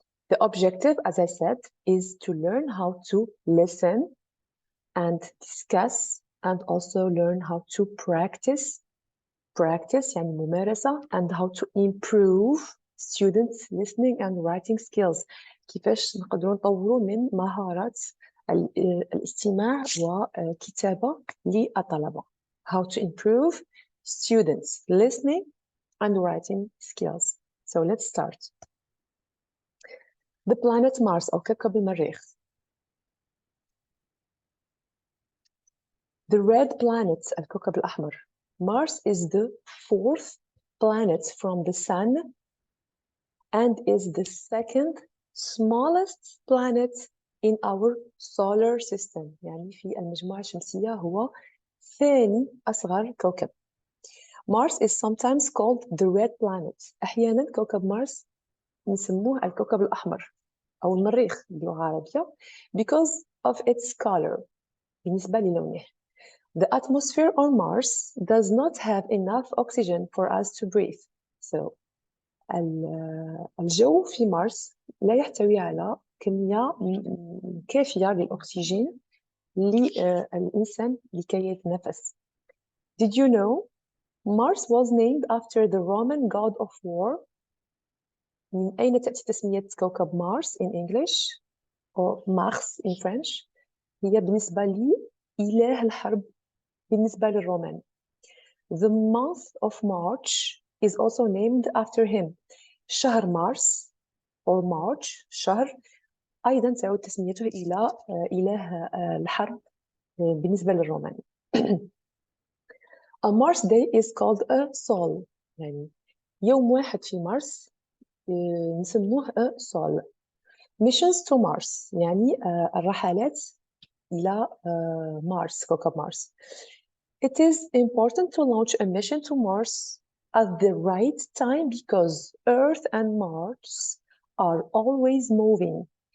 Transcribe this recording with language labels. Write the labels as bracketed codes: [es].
[en] The objective, as I said, is to learn how to listen and discuss and also learn how to practice [ar] يعني ممارسة [en] and how to improve students listening and writing skills. [ar] كيفاش نقدروا نطوروا من مهارات الاستماع وكتابة للطلبة. [en] How to improve students listening and writing skills. So let's start. The planet Mars [ar] أو كوكب المريخ. [en] The red planet [ar] الكوكب الأحمر. [en] Mars is the 4th planet from the Sun and is the 2nd smallest planet in our solar system. [ar] يعني في المجموعة الشمسية هو ثاني أصغر كوكب. [en] Mars is sometimes called the red planet. [ar] أحيانا كوكب مارس نسموه الكوكب الأحمر أو المريخ باللغة العربية [en] because of its color. [ar] بالنسبة للونه. [en] The atmosphere on Mars does not have enough oxygen for us to breathe. [ar] So, الجو في مارس لا يحتوي على كمية كافية للأكسجين للإنسان لكي يتنفس. [en] Did you know Mars was named after the Roman god of war? [ar] من أين تأتي تسمية كوكب مارس [en] in English or Mars in French؟ [ar] هي بالنسبة لي إله الحرب بالنسبة للرومان. [en] The month of March is also named after him. [ar] شهر مارس [en] or March [ar] شهر أيضا تعود تسميته إلى إله الحرب بالنسبة للرومان. [en] A Mars day is called a sol. [ar] يعني يوم واحد في مارس نسموه a sol. [en] Missions to Mars [ar] يعني الرحلات إلى مارس كوكب مارس. [en] It is important to launch a mission to Mars at the right time because Earth and Mars are always moving.